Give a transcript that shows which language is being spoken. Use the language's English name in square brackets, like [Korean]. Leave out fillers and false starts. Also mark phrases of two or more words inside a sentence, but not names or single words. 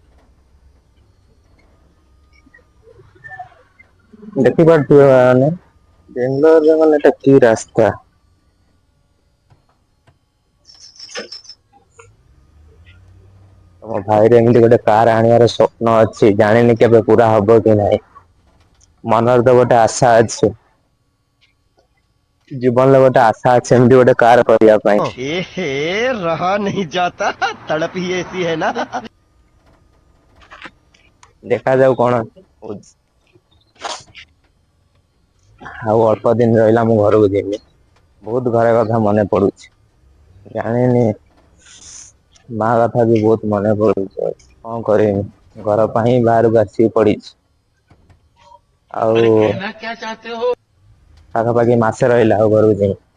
[Odia] ଦେଖିପାରୁଥିବେ ମାନେ ବେଙ୍ଗାଲୋରରେ ମାନେ ଏଟା କି ରାସ୍ତା ତମ ଭାଇରେ ଏମିତି ଗୋଟେ କାର ଆଣିବାର ସ୍ୱପ୍ନ ଅଛି ଜାଣିନି କେବେ ପୁରା ହବ କି ନାହିଁ ମନରେ ତ ଗୋଟେ ଆଶା ଅଛି ଜୀବନରେ ଗୋଟେ ଆଶା ଅଛି ଏମିତି ଗୋଟେ କାର କରିବା ପାଇଁ [Hindi] हे रहा नहीं जाता तड़प ही ऐसी है ना। [Odia] ଦେଖାଯାଉ କଣ ହଉଛି ଆଉ ଅଳ୍ପ ଦିନ ରହିଲା ମୁଁ ଘରକୁ ଯିବି ବହୁତ ଘର କଥା ମନେ ପଡୁଛି ଜାଣିନି ମା କଥା ବି ବହୁତ ମନେ ପଡୁଛି କଣ କରିବି ଘର ପାଇଁ ବାହାରକୁ ଆସିକି ପଡିଛି ଆଉ ପାଖାପାଖି ମାସେ ରହିଲା ଆଉ ଘରକୁ ଯାଇ